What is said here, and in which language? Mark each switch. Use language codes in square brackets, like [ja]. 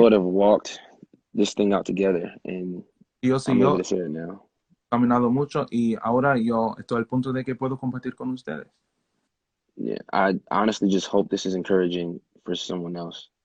[en] Lord have walked this thing out together, and [es] Dios y [en] I'm able [es] yo [en] to share it now. [es] caminado mucho y ahora yo estoy al punto de que puedo compartir con ustedes. [en] Yeah, I honestly just hope this is encouraging for someone else.